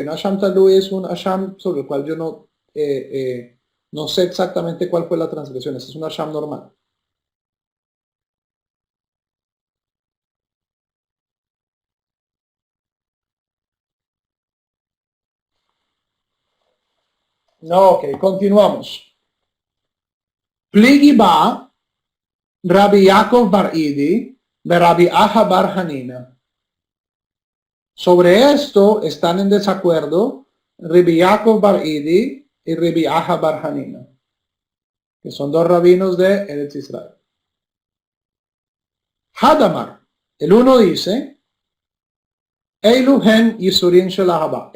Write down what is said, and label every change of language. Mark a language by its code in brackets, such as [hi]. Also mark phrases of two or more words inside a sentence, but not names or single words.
[es] Una [he] אשם תלוי [es] es un Asham sobre el cual yo no sé exactamente cuál fue la transgresión. Ese es un Asham normal. No, ok, continuamos. [arc] פליגי בה רבי יעקב בר אידי רבי אחא בר חנינא. [es] Sobre esto están en desacuerdo Rabbi Yaakov Bar Idi y Rabbi Aha Bar Hanina, que son dos rabinos de Eretz Israel. Hadamar, el uno dice, [he] אלו הן יסורין של אהבה.